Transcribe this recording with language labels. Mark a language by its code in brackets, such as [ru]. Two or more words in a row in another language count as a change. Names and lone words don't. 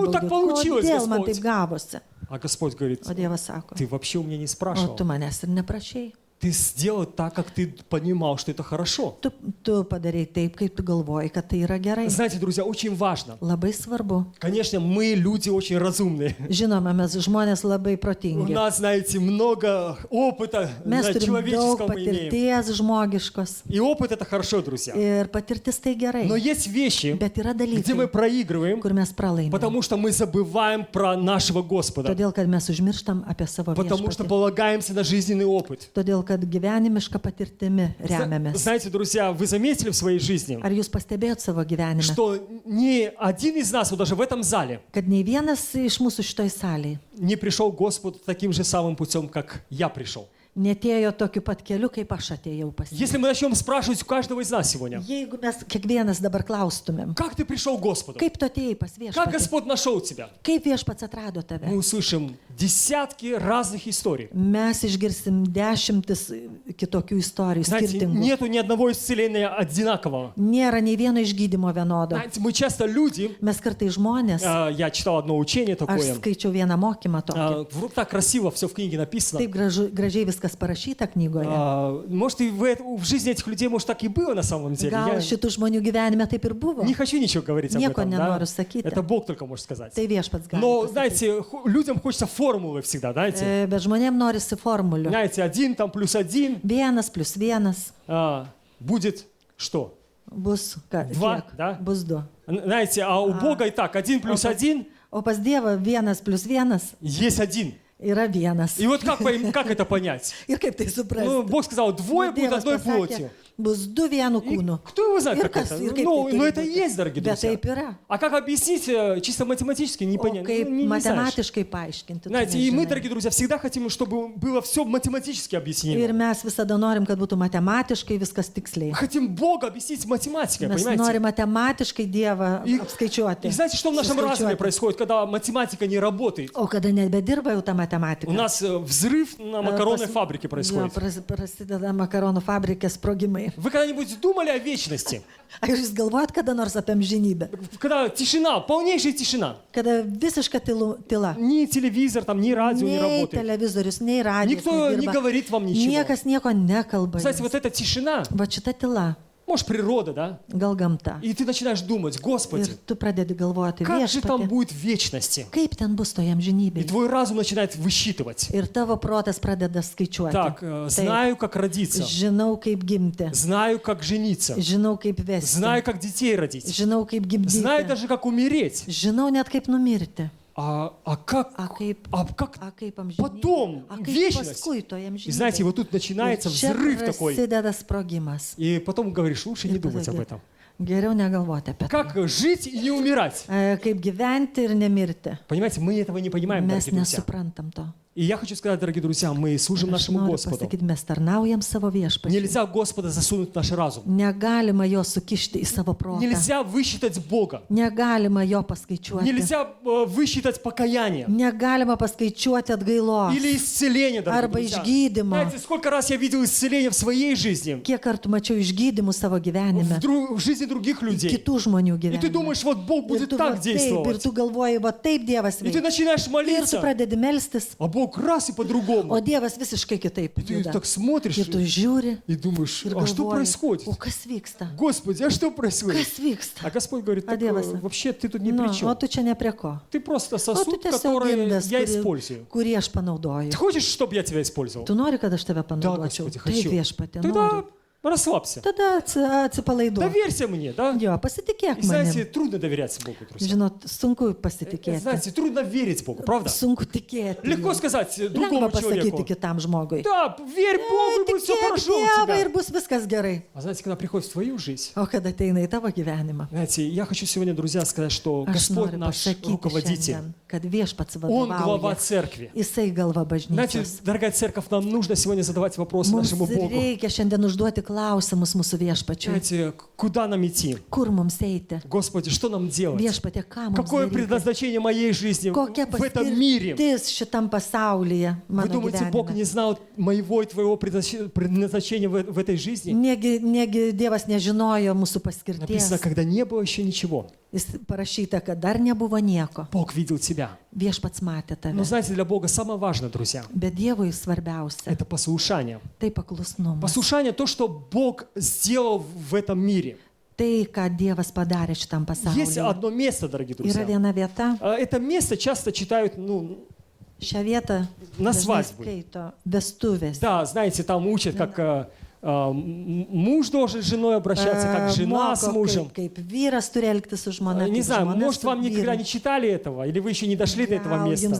[lt] mane [ru] так [lt] baudai? [ru] получилось, [lt] Kodėl man [ru] Господь? [lt] taip gavosi? [ru] А Господь говорит, [lt] O Dievas sako, [ru] ты вообще у меня не [lt] o [ru] спрашивал. [lt] tu manęs ir neprašei. [ru] Ты сделал так, как ты понимал, что это хорошо. [lt] Tu padarei taip, kaip tu galvoji, kad tai yra gerai. [ru] Знаете, друзья, очень важно. [lt] Labai svarbu. [ru] Конечно, мы люди очень разумные. [lt] Žinoma, mes žmonės labai [ru] У [lt] protingi. [ru] нас, знаете, много опыта [lt] Mes turim daug [ru] человеческого мы имеем. [lt] patirties žmogiškos. [ru] И опыт это хорошо, друзья. [lt] Ir patirtis tai gerai. [ru] Но есть вещи, [lt] Bet yra [ru] где мы [lt] dalykai, [ru] проигрываем, [lt] kur mes pralaimime. [ru] потому что мы забываем про нашего Господа. [lt] Todėl, kad mes užmirštam apie savo [ru] Потому что [lt] viešpatį. [ru] полагаемся на жизненный опыт. [lt] Todėl, kad gyvenimiška patirtimi remiamės. [ru] Знаете, друзья, вы заметили в своей жизни, [lt] Ar jūs pastebėjot savo gyvenime, [ru] что ни один из нас, вот даже в этом зале, [lt] kad nei vienas iš mūsų šitoj salėje [ru] не пришел к Господу таким же самым путем, как я пришел. [lt] netėjo tokiu pat keliu, kaip aš atėjau pas jį? [ru] Если мы начнем спрашивать у каждого из нас сегодня, [lt] Jeigu mes kiekvienas dabar klaustumėm, [ru] как ты пришел к Господу? [lt] kaip tu atėjai pas [ru] Как [lt] viešpatį, [ru] Господь нашел тебя? [lt] kaip viešpats atrado tave, [ru] Мы услышим десятки разных историй. [lt] mes išgirsim dešimtis kitokių istorijų, [ru] Знаете, [lt] skirtingų. [ru] нету ни одного исцеления одинакового. [lt] Nėra nei vieno išgydymo vienodo. [ru] Знаете, мы часто люди, [lt] Mes kartai žmonės, [ru] я читал одно учение [lt] aš [ru] такое, [lt] skaičiau vieną mokymą tokį. [ru] вдруг так красиво все в книге написано. [lt] Taip gražiai viskas parašyta knygoje. [ru] Может, и в жизни этих людей, может, так и было на самом деле. [lt] Gal [ru] Я [lt] šitų žmonių gyvenime taip ir buvo. [ru] не хочу ничего говорить об [lt] Nieko [ru] этом. Да? [lt] nenoriu sakyti. [ru] Это Бог только может сказать. [lt] Tai viešpats gali. [ru] Но, [lt] pasakyti. [ru] знаете, людям хочется формулы всегда, знаете. [lt] Bet žmonėm norisi formulių. [ru] Знаете, 1 там плюс 1 [lt] Vienas plus vienas [ru] будет что? [lt] bus [ru] Два, [lt] kiek? [ru] да? [lt] Bus du. [ru] Знаете, а у Бога и так 1 плюс 1 [lt] O pas Dievą vienas plus vienas [ru] есть 1. [lt] yra vienas. [ru] И вот как это понять? [lt] Ir kaip tai [ru] Ну, [lt] suprasti? [ru] Бог сказал, двое будет [lt] Dievas [ru] одной [lt] pasakė, [ru] плотью. [lt] bus du vienu [ru] И [lt] kūnu. [ru] кто его знает, [lt] Ir [ru] как [lt] kas, [ru] это? [lt] ir kaip [ru] Ну, [lt] tai [ru] но [lt] turi [ru] это [lt] būti. [ru] есть, дорогие [lt] Bet [ru] друзья. [lt] taip yra. [ru] А как объяснить чисто математически, не [lt] O [ru] понятно. [lt] kaip [ru] Не знаешь. [lt] matematiškai paaiškinti? tu [ru] Знаете, и мы, [lt] nežinai. [ru] дорогие друзья, всегда хотим, чтобы было все математически [lt] Ir [ru] объяснимо. [lt] mes visada norim, kad būtų matematiškai viskas tiksliai. [ru] Хотим Бога объяснить математикой, [lt] Mes [ru] понимаете? [lt] norim matematiškai Dievą [ru] И [lt] apskaičiuoti. [ru] знаете, что в нашем разуме [lt] Suskaičiuoti. [ru] происходит, когда математика не работает? [lt] O kada nebedirba jau ta matematika. [ru] У нас взрыв на макаронной [lt] Pas- [ru] фабрике [lt] Jo, [ru] происходит. [lt] prasideda makaronų fabrikės sprogimai. [ru] Вы когда-нибудь думали о вечности? [lt] Ar jūs galvojat kada nors apie amžinybę? [ru] Когда тишина, полнейшая тишина. [lt] Kada visiška tyla. [ru] Ни телевизор, там, ни радио не [lt] Nei [ru] работает. [lt] televizorius, nei radijas. [ru] Никто не говорит вам ничего. [lt] Niekas nieko nekalba. [ru] Знаете, [lt] jums. [ru] вот эта тишина, [lt] Va šita tyla, [ru] может, природа, да? [lt] gal gamta. [ru] И ты начинаешь думать, [lt] Ir [ru] Господи, [lt] tu pradedi galvoti, [ru] как же там [lt] viešpatie, [ru] будет в вечности? [lt] kaip ten bus toje [ru] И [lt] amžinybėje. [ru] твой разум начинает высчитывать. [lt] Ir tavo protas pradeda skaičiuoti. [ru] Так, [lt] Taip, [ru] знаю, как родиться, [lt] žinau, kaip gimti. [ru] знаю, как жениться, [lt] Žinau, kaip vesti. [ru] знаю, как детей родить, [lt] Žinau, kaip gimdyti. [ru] знаю даже, как умереть. [lt] Žinau net kaip numirti. [ru] А [lt] A [ru] как [lt] kaip amžinybė. [ru] потом, [lt] A kaip [ru] вечность? [lt] paskui toje [ru] И знаете, [lt] amžinybėje. [ru] вот тут начинается [lt] Ir čia [ru] взрыв такой. [lt] prasideda sprogimas. [ru] И потом говоришь, лучше не думать об этом. [lt] Geriau negalvoti apie tai. [ru] Как жить и не умирать? [lt] Kaip gyventi ir nemirti. [ru] Понимаете, мы этого не понимаем, [lt] Mes [ru] дорогие друзья. [lt] nesuprantam to. [ru] И я хочу сказать, дорогие друзья, мы служим [lt] Aš [ru] нашему [lt] noriu [ru] Господу. [lt] pasakyti, mes tarnaujam savo viešpačiui. [ru] Нельзя Господа засунуть в наш разум. [lt] Negalima jo sukišti į savo protą. [ru] Нельзя высчитать Бога. [lt] Negalima jo paskaičiuoti. [ru] Нельзя высчитать покаяние. [lt] Negalima paskaičiuoti atgailos. [ru] Или исцеление, дорогие [lt] Arba [ru] друзья. [lt] išgydymo. [ru] Знаете, сколько раз я видел исцеление в своей жизни, [lt] Kiek kartų mačiau išgydymų savo gyvenime. [ru] в жизни других людей. [lt] Kitų žmonių [ru] И ты [lt] gyvenime. [ru] думаешь, вот Бог [lt] Ir [ru] будет [lt] tu [ru] так [lt] va taip, ir [ru] действовать. [lt] tu galvoji, va taip Dievas [ru] И ты [lt] veikia. [ru] начинаешь [lt] Ir tu [ru] молиться, [lt] pradedi melstis, [ru] а Бог Бог раз и по-другому. [lt] O Dievas visiškai kitaip [ru] И ты [lt] juda. [ru] так смотришь [lt] Ir tu žiūri [ru] и думаешь, [lt] ir [ru] а что [lt] galvoji, [ru] происходит? [lt] o kas vyksta? [ru] Господи, а что происходит? [lt] Kas vyksta? [ru] А Господь говорит, А так, [lt] Dievas? [ru] вообще ты тут ни [lt] Nu, [ru] при [lt] o [ru] чем. [lt] tu čia ne prie ko. [ru] Ты просто [lt] O tu [ru] сосуд, [lt] tiesiog [ru] который [lt] indas, [ru] я использую. [lt] kurį aš panaudoju. [ru] Ты хочешь, чтобы я тебя использовал? [lt] Tu nori, kad aš tave panaudočiau? [ru] Господи, [lt] Tai [ru] хочу. [lt] viešpatė, [ru] Тогда [lt] noriu. [ru] расслабься. [lt] Tada atsipalaiduok. [ru] Доверься мне, да? [lt] Jo, pasitikėk [ru] И знаете, [lt] manim. [ru] трудно доверяться Богу, друзья. [lt] Žinot, sunku pasitikėti. [ru] Знаете, трудно верить Богу, правда? [lt] Sunku tikėti. [ru] Легко сказать [lt] Lengva [ru] другому [lt] pasakyti [ru] человеку. [lt] kitam žmogui. [ru] Да, верь Богу, и будет все [lt] Tikėk [ru] хорошо у [lt] Dievą ir [ru] тебя. [lt] bus viskas gerai. [ru] А знаете, когда приходит в твою жизнь, [lt] O kad ateina į tavo gyvenimą. [ru] знаете, я хочу сегодня, друзья, сказать, что [lt] Aš [ru] Господь [lt] noriu [ru] наш [lt] pasakyti [ru] руководитель. [lt] šiandien, kad viešpats [ru] Он глава [lt] vadovauja. [ru] церкви. [lt] Jisai galva [ru] Знаете, [lt] bažnyčios. [ru] дорогая церковь, нам нужно сегодня задавать вопросы [lt] Mums [ru] нашему Богу. [lt] reikia šiandien užduoti klausimus mūsų viešpačiui. [ru] Знаете, куда нам идти? [lt] Kur mums eiti? [ru] Господи, что нам делать? [lt] Viešpatė, ką mums [ru] Какое [lt] daryti? [ru] предназначение моей жизни [lt] Kokia [ru] в этом mире? [lt] paskirtis šitam pasaulyje, [ru] Вы [lt] mano [ru] думаете, Бог не [lt] gyvenime? [ru] знал моего и твоего предназначения в этой жизни? [lt] Negi Dievas nežinojo mūsų [ru] Написано, [lt] paskirties. [ru] когда не было еще ничего, [lt] Jis parašyta, kad dar nebuvo nieko. [ru] Бог видел тебя. [lt] Viešpats matė [ru] Но [lt] tave. [ru] знаете, для Бога самое важное, друзья, [lt] Bet Dievui svarbiausia [ru] это послушание. - [lt] tai paklusnumas. [ru] Послушание то, что Бог сделал в этом мире. [lt] Tai, ką Dievas padarė šitam [ru] Есть [lt] pasaulyje. [ru] одно место, дорогие [lt] Yra [ru] друзья. [lt] viena vieta. [ru] Это место часто читают, [lt] Šią vietą [ru] На [lt] dažnai [ru] свадьбу. [lt] skaito vestuvės. [ru] да, знаете, там учат, как муж должен с женой обращаться, как жена с [lt] Moko, [ru] мужем. [lt] kaip vyras turi elgtis su žmona. [ru] Не [lt] kaip [ru] знаю, [lt] žmona [ru] может, [lt] su [ru] вам никогда [lt] vyru. [ru] не читали этого, или вы еще не дошли до этого [lt] Gal jums